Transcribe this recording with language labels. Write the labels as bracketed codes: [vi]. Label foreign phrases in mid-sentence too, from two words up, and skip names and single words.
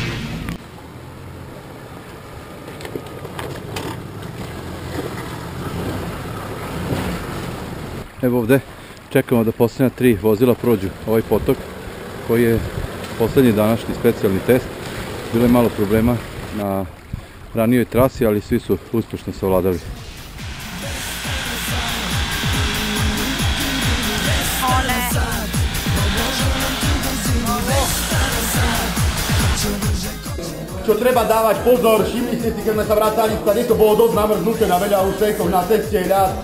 [bs] Evo ovde čekamo da posljednja 3 vozila prođu ovaj potok koji je posljednji današnji specijalni test. Bilo je malo problema na ranijoj trasi, ali svi su uspješno savladali. [sk] Čo treba dávať pozor, všimli ste si, keď sme sa vrátali, tady to bolo dosť namrznúté na veľa úsekov na ceste ľad.